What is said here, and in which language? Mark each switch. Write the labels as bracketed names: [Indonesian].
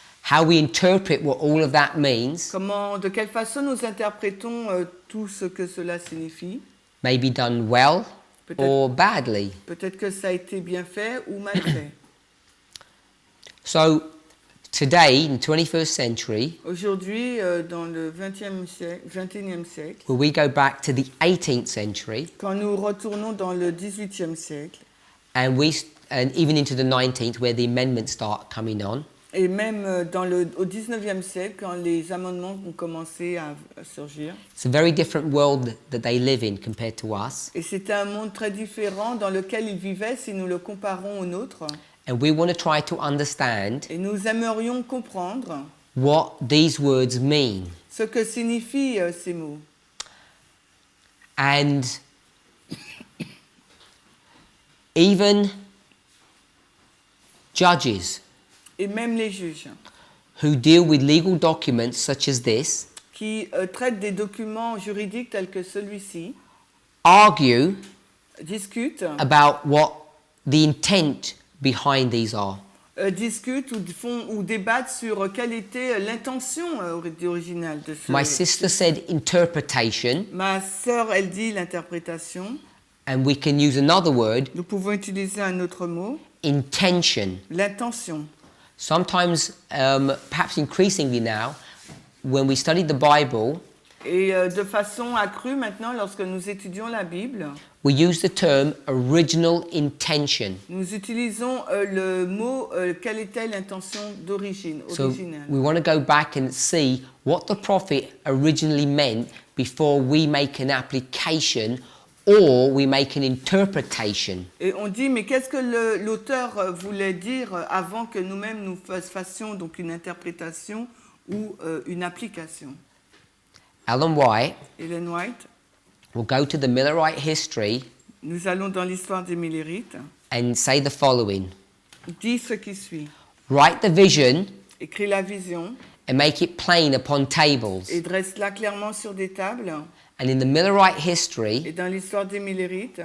[English] How we interpret what all of that means [French] De quelle façon nous interprétons tout ce que cela signifie. [English] may be done well or badly. [French] Peut-être que ça a été bien fait ou mal fait. [English] So today, in the 21st century, [French] Aujourd'hui, dans le 21e siècle, [English] where we go back to the 18th century [French] quand nous retournons dans le 18e siècle, [English] and even into the 19th, where the amendments start coming on, [French] et même au 19e siècle, quand les amendements ont commencé à surgir, [English] it's a very different world that they live in compared to us. [French] et c'était un monde très différent dans lequel ils vivaient si nous le comparons au nôtre, [English] And we want to try to understand [French] et nous aimerions comprendre [English] what these words mean. [French] ce que signifient ces mots. [English] And even judges [French] Et même les juges [English] who deal with legal documents such as this [French] qui traitent des documents juridiques tels que celui-ci [English] argue [French] discutent, [English] about what the intent behind these are. [French] discutent ou débattent sur quelle était l'intention originale de ce. [English] My sister said interpretation, [French] Ma sœur, elle dit l'interprétation. [English] and we can use another word, [French] Nous pouvons utiliser un autre mot, [English] intention. [French] l'intention. [English] Sometimes, perhaps increasingly now, when we study the Bible, [French] Et de façon accrue maintenant, lorsque nous étudions la Bible, [English] we use the term original intention. [French] nous utilisons le mot quelle était l'intention d'origine, [English] So [French] originale. [English] we want to go back and see what the prophet originally meant before we make an application or we make an interpretation. [French] Et on dit, mais qu'est-ce que l'auteur voulait dire avant que nous-mêmes nous fassions donc une interprétation ou une application? [English] Ellen White [French] Ellen White, [English] will go to the Millerite history [French] nous allons dans l'histoire des Millérites, [English] and say the following. [French] dit ce qui suit. [English] Write the vision [French] Écris la vision [English] and make it plain upon tables. [French] et dresse-la clairement sur des tables. [English] And in the Millerite [French] Et [English] history, [French] dans l'histoire des Millérites,